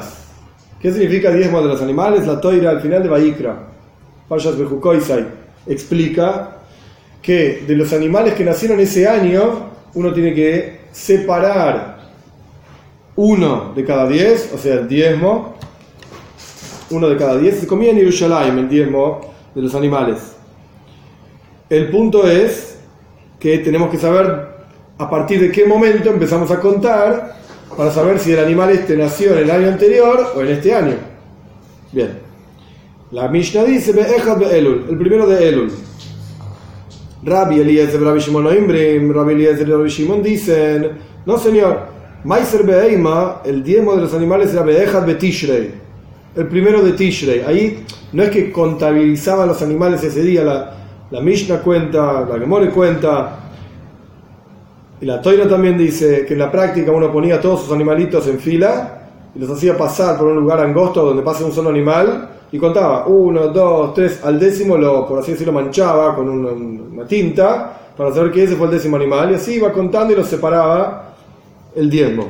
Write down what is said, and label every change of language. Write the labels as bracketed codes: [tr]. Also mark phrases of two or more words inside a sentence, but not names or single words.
[es] ¿Qué significa diezmo de los animales? La Toira al final de Vayikra, Parshas Bejukoisai, explica que de los animales que nacieron ese año, uno tiene que separar 1 de cada 10, o sea, el diezmo, 1 de cada 10, se comía en Jerusalén, el diezmo de los animales. El punto es que tenemos que saber a partir de qué momento empezamos a contar para saber si el animal nació en el año anterior o en este año. Bien. La Mishnah dice: [he] באחד באלול, [es] el primero de Elul. Rabbi Eliezer, Rabbi Shimon Oimbrim, Rabbi Eliezer y Rabbi Shimon dicen, no señor, [he] מעשר בהמה, [es] el diezmo de los animales era [he] באחד בתשרי, [es] el primero de Tishrei. Ahí no es que contabilizaban los animales ese día, la Mishnah cuenta, la Gemore cuenta, y la Toira también dice que en la práctica uno ponía todos sus animalitos en fila y los hacía pasar por un lugar angosto donde pase un solo animal y contaba 1, 2, 3, al décimo por así decirlo, manchaba con una tinta para saber que ese fue el décimo animal, y así iba contando y los separaba el diezmo.